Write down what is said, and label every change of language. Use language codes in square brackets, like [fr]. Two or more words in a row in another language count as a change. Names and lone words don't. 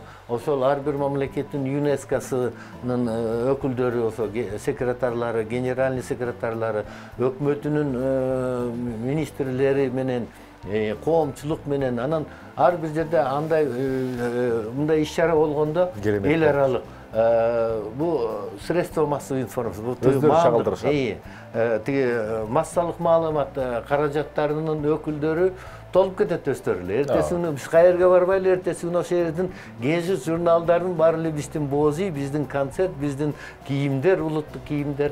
[ky] Ошол ар бир мамлекеттин ЮНЕСКОсунун өкүлдөрү, ошо секретарлары, генеральный секретарлары, өкмөтүнүн министрлери менен, коомчулук менен, анан ар бир жерде андай мындай иш-чара болгондо эл аралык бул [ru] средства массовой информации, [ky] өздөрү чагылдырышат. Тиги массалык маалымат каражаттарынын өкүлдөрү толуп кетет өздөрү эле. Эртеси күнү биз каерге барбайлы, эртеси күнү ошол жердин гезит журналдарын баары эле биздин боз үй, биздин концерт, биздин кийимдер, улуттук кийимдер.